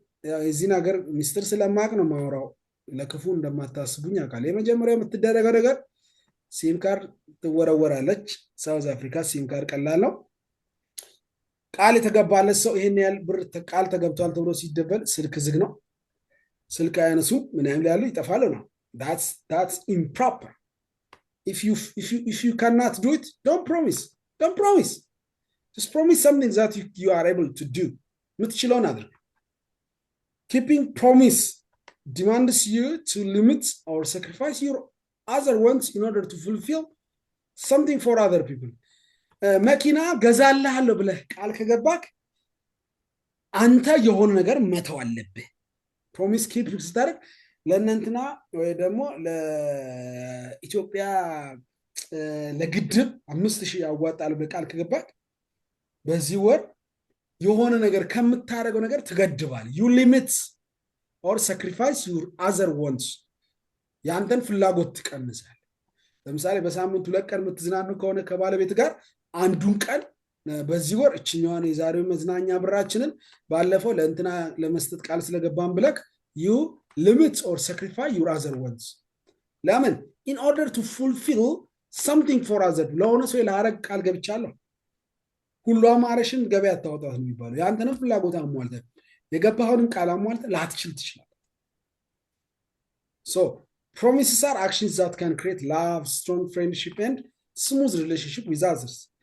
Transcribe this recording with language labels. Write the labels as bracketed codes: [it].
[am] የዚህን ሀገር ሚስጥር ስለማቅ ነው ማውራው። ለክፉ እንደማታስቡኝ አውቃለሁ። የመጀመሪያው የምትደረገው ነገር ሲም ካርድ ትወረወራለች። ሳውዝ አፍሪካ ሲም ካርድ ቀላል ነው። ቃል የተገባለት ሰው ይሄን ያህል ብር ቃል ተገብቷል ተብሎ ሲደበል ስልክ ዝግ ነው። ስልክ አያነሱ ምን ያህል ያሉ ይጠፋሉ ነው። [en] that's improper. if you cannot do it, don't promise. Just promise something that you are able to do. [am] የምትችለውን አድርግ። [en] keeping promise demands you to limit or sacrifice your other wants in order to fulfill something for other people. [am] መኪና ገዛልሃለሁ ብለህ ቃል ከገባክ አንተ የሆነ ነገር መተው አለብህ። ፕሮሚስ ኪፕ ስታደርግ ለእነንትና ወይ ደግሞ ለኢትዮጵያ ለግድብ 5,000 ያዋጣል ብለህ ቃል ከገባክ በዚህ ወር የሆነ ነገር ከምታደርገው ነገር ትገድባል። [en] you limit or sacrifice your other wants. [am] ያንተን ፍላጎት ትቀንሳል። ለምሳሌ በሳምንት 2 ቀን የምትዝናኑ ከሆነ ከባለቤት ጋር አንዱን ቀን በዚህ ወር እችኛዋን የዛሬው መዝናኛ ብራችንን ባለፈው ለእንትና ለመስጠት ቃል ስለገባን ብለክ [en] you limit or sacrifice your other wants. [am] ለምን? [en] in order to fulfill something for other. [am] ለሆነ ሰው ለአረግ ቃል ገብቻለሁ ሁሉ አማረሽን ገበያ አታወጣት ነው የሚባለው። ያንተንም ፍላጎት አሟልተህ የገባኸውን ቃል አሟልተህ ላትችል ትችላለህ። [en] so promises are actions that can create love, strong friendship and smooth relationship with others.